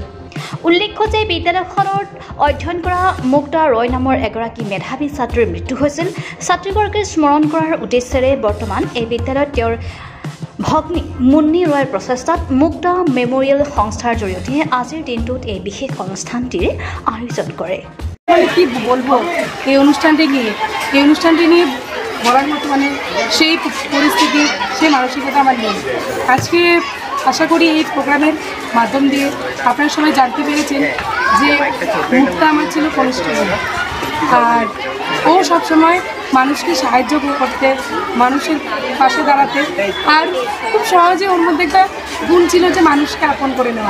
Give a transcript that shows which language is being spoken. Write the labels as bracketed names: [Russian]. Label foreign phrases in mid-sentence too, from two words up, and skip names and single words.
[Assamese] উল্লেখ্য যে বিদ্যালয়খনত অধ্যয়ন কৰা মুক্তা ৰয় নামৰ এগৰাকী মেধাৱী ছাত্ৰীৰ মৃত্যু হৈছিল। ছাত্ৰীগৰাকীক স্মৰণ কৰাৰ উদ্দেশ্যেৰে বৰ্তমান এই বিদ্যালয়ত তেওঁৰ ভগ্নী মুন্নী ৰয়ৰ প্ৰচেষ্টাত মুক্তা মেমৰিয়েল সংস্থাৰ জৰিয়তে আজিৰ দিনটোত এই বিশেষ অনুষ্ঠানটিৰ আয়োজন কৰে। [Bangla] কি বলবো এই অনুষ্ঠানটি নিয়ে বলার মতো সেই পরিস্থিতি, সেই মানসিকতা আমার নেই। আজকে আশা করি এই প্রোগ্রামের মাধ্যম দিয়ে আপনারা সবাই জানতে পেরেছেন যে মুক্তা আমার ছিল কনিষ্ঠ, আর ও সবসময় মানুষকে সাহায্য করতে, মানুষের পাশে দাঁড়াতে, আর খুব সহজে ওর মধ্যে একটা গুণ ছিল যে মানুষকে আপন করে নেওয়া।